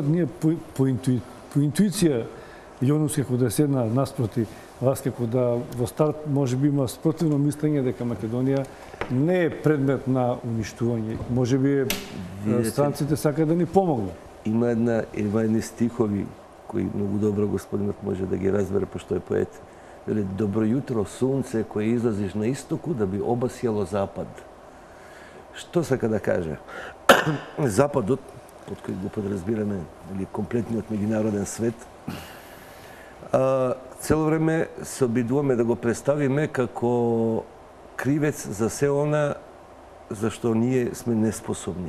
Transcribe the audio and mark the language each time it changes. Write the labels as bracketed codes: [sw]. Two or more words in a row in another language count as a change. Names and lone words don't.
[mk] Ние по интуиција, Јонус како да седна наспроти вас, како да во старт може би има спротивно мислење дека Македонија не е предмет на уништување. Може би странците сакаат да ни помогнат. Има едни стихови кои многу добро господинот може да ги разбере, пошто е поет. [sr] Вели, добро jutro, sunce koje izlaziš na istoku da bi obasjalo zapad. [mk] Што сака да каже? Западот, од кој го подразбираме, или комплетниот меѓународен свет, цело време се обидуваме да го представиме како кривец за се она за што ние сме неспособни.